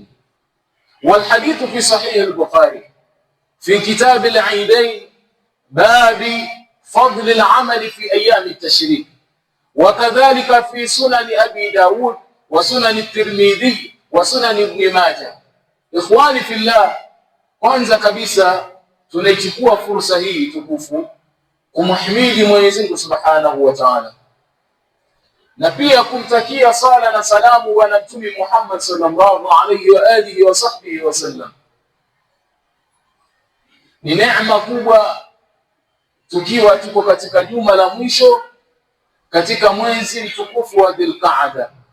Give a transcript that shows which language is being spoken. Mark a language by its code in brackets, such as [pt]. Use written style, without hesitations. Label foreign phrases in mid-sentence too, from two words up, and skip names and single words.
[ar] والحديث في صحيح البخاري في كتاب العيدين باب فضل العمل في أيام التشريق، وكذلك في سنن أبي داود وسنن الترمذي وسنن ابن ماجه. إخواني في الله, [sw] kwanza kabisa tunaichukua fursa hii tukufu kumhimidi Mwenyezi Mungu [ar] سبحانه وتعالى, [sw] na pia kumtakia sala na salamu bwana Mtume Muhammad [ar] صلى الله عليه وعلى آله وصحبه وسلم. [sw] Ni neema kubwa tukiwa tuko katika juma la mwisho katika mwezi mtukufu wa Dhul-Qa'da.